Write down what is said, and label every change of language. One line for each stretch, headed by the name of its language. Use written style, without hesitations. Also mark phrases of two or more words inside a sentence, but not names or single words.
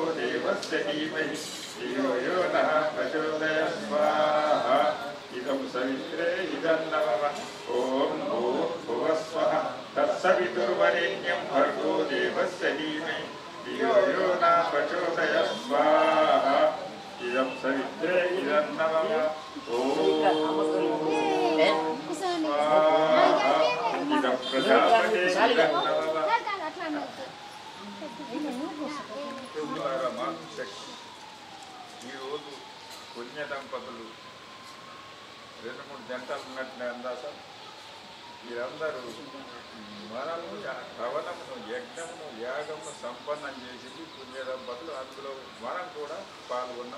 Sanskrit: देवस्य धीमहि धियो यो नः प्रचोदयात् स्वाहा इदं सवित्रे इदं नमः ॐ भूर्भुवः स्वः तत्सवितुर्वरेण्यं भर्गो देवस्य धीमहि धियो यो नः प्रचोदयात् स्वाहा इदं सवित्रे इदं नमः ॐ स्वाहा इदं प्रजापते इदं नमः
Telugu: ఈరోజు పుణ్య దంపతులు 2-3 జంటలు ఉన్నట్లే అందాసం వీరందరూ మనము హవనమును యజ్ఞమును యాగమును సంపన్నం చేసి పుణ్య దంపతులు అందులో మనం కూడా పాల్గొన్నాం.